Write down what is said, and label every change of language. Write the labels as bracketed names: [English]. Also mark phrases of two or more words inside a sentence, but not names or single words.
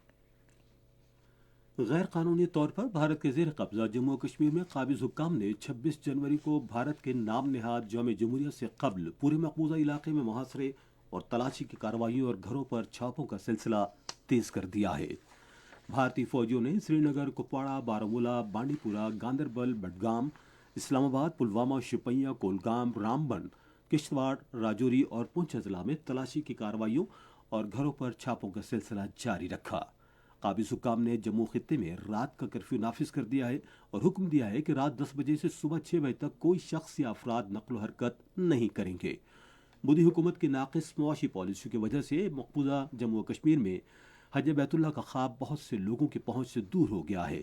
[Urdu] غیر قانونی طور پر بھارت کے زیر قبضہ جموں و کشمیر میں قابض حکام نے 26 جنوری کو بھارت کے نام نہاد یوم جمہوریہ سے قبل پورے مقبوضہ علاقے میں محاصرے اور تلاشی کی کارروائیوں اور گھروں پر چھاپوں کا سلسلہ تیز کر دیا ہے۔ بھارتی فوجیوں نے سری نگر، کپواڑہ، بارامولہ، بانڈی پورہ، گاندربل، بڈگام، اسلام آباد، پلوامہ، شوپیاں، کولگام، رامبن، کشتواڑ، راجوری اور پونچھ اضلاع میں تلاشی کی کارروائیوں اور گھروں پر چھاپوں کا سلسلہ جاری رکھا۔ قابض حکام نے جموں خطے میں رات کا کرفیو نافذ کر دیا ہے اور حکم دیا ہے کہ رات 10 بجے سے صبح 6 بجے تک کوئی شخص یا افراد نقل و حرکت نہیں کریں گے۔ مودی حکومت کی ناقص معاشی پالیسیوں کی وجہ سے مقبوضہ جموں و کشمیر میں حج بیت اللہ کا خواب بہت سے لوگوں کی پہنچ سے دور ہو گیا ہے۔